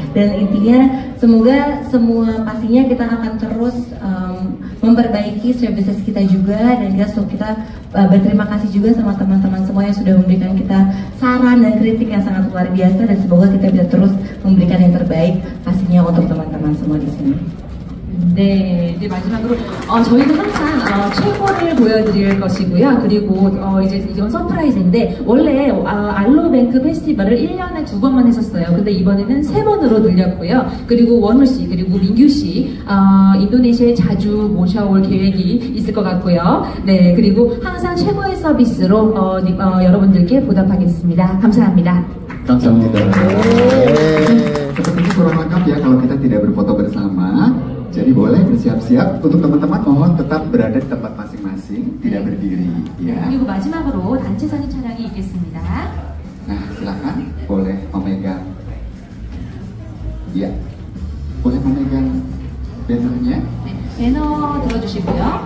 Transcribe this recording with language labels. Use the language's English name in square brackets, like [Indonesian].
[Indonesian] Dan intinya semoga semua pastinya kita akan terus memperbaiki services kita juga. Dan kita berterima kasih juga sama teman-teman semua yang sudah memberikan kita saran dan kritik yang sangat luar biasa. Dan semoga kita bisa terus memberikan yang terbaik pastinya untuk teman-teman semua di sini. [Korean] 네, 이제 마지막으로 저희는 항상 최고를 보여드릴 것이고요. 그리고 이제 이건 서프라이즈인데 원래 알로뱅크 페스티벌을 1년에 2번만 했었어요. 근데 이번에는 3번으로 늘렸고요. 그리고 원우 씨 그리고 민규 씨 인도네시아에 자주 모셔올 계획이 있을 것 같고요. 네, 그리고 항상 최고의 서비스로 여러분들께 보답하겠습니다. 감사합니다. Kamsahamnida. [Indonesian] Sepertinya kurang lengkap ya kalau kita tidak berfoto bersama. Jadi boleh bersiap-siap. Untuk teman-teman mohon tetap berada di tempat masing-masing, tidak berdiri. Ya. [Korean] 그리고 마지막으로 단체 사진 촬영이 있겠습니다. [Indonesian] Nah, silakan boleh memegang. Ya, boleh memegang bannernya. [Korean] 네, 배너 들어주시고요.